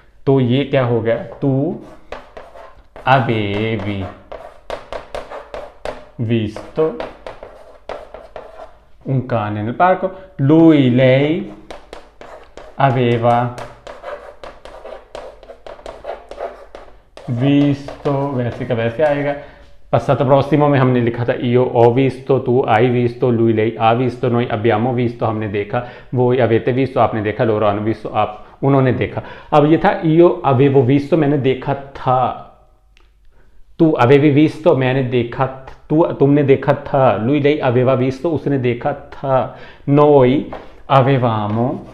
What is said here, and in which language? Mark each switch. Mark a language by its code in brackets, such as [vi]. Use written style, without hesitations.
[hi] तो ये क्या हो गया, [it] तू avevi visto un cane nel parco, lui lei aveva visto, [hi] वैसे का वैसे आएगा। [it] passato prossimo [hi] में हमने लिखा था [it] io ho visto, tu hai visto, lui lei ha visto, noi abbiamo visto, [hi] हमने देखा, [it] वो avete visto, [hi] आपने देखा, [it] loro hanno visto, [hi] आप उन्होंने देखा। अब ये था [it] io avevo visto, [hi] मैंने देखा था, तू [it] avevi visto, [hi] मैंने देखा, तुमने देखा था, [it] lui lei aveva visto, [hi] उसने देखा था, [it] noi avevamo